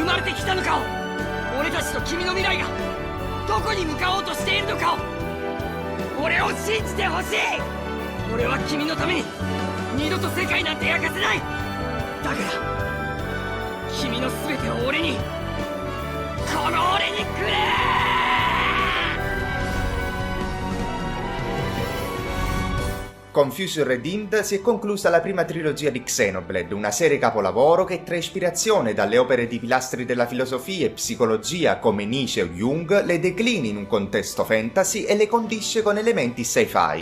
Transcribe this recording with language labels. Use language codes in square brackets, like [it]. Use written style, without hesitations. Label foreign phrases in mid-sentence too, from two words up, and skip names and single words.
[ja] ってきたのかを、俺たちと君の未来がどこに向かおうとしているのかを俺を信じてほしい。俺は君のために二度と世界なんて焼かせない。だから君の全てを俺に、この俺にくれ。 [it] Con Fusion Redeemed si è conclusa la prima trilogia di Xenoblade, una serie capolavoro che trae ispirazione dalle opere di pilastri della filosofia e psicologia come Nietzsche o Jung, le declina in un contesto fantasy e le condisce con elementi sci-fi.